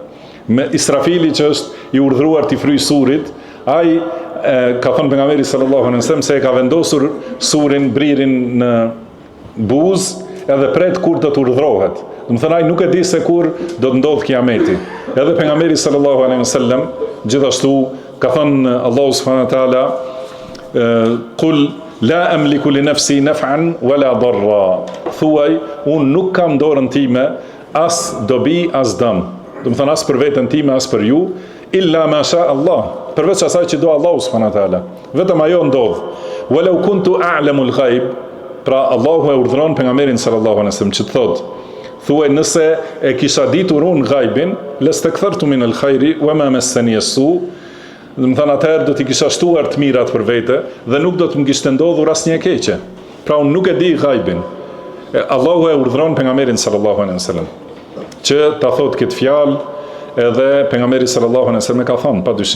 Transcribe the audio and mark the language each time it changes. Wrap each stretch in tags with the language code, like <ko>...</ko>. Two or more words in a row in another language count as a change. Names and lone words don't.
<sq>Me Israfili që është i urdhruar t'i fryjë surit, ai ka thënë pejgamberi</sq> <ar>صلى الله عليه وسلم</ar> <sq>se e ka vendosur surin, bririn në buzë edhe pret kur do të urdhrohet. Do të thonë ai nuk e di se kur do të ndodh kiameti. Edhe pejgamberi</sq> <ar>صلى الله عليه وسلم</ar> <sq>gjithashtu ka thënë Allahu</sq> <ar>سبحانه وتعالى قل لا أملك لنفسي نفعا ولا ضرا.</ar> <sq>Thuaj, unë nuk kam dorën time as dobi as dëm. Do të thonë as për veten time as për ju,</sq> <ar>إلا ما شاء الله.</ar> <sq>Përveç asaj që do Allahu</sq> <ar>سبحانه وتعالى.</ar> <sq>Vetëm ajo ndodh.</sq> <ar>ولو كنت أعلم الغيب,</ar> <sq>pra Allahu e urdhëron pejgamberin</sq> <ar>صلى الله عليه وسلم</ar> <sq>që të thotë, thuaj nëse e kisha ditur unë ghaibin,</sq> <ar>لاستكثرت من الخير وما مسني السوء,</ar> <sq>do të thonë atëherë do t'i kisha shtuar të mirat për vete dhe nuk do të më kishte ndodhur asnjë e keqe. Pra unë nuk e di ghaibin. Allahu e urdhëron pejgamberin</sq> <ar>صلى الله عليه وسلم</ar> <sq>që ta thotë këtë fjalë, edhe pejgamberi</sq> <ar>صلى الله عليه وسلم</ar> <sq>ka thënë padyshim.</sq>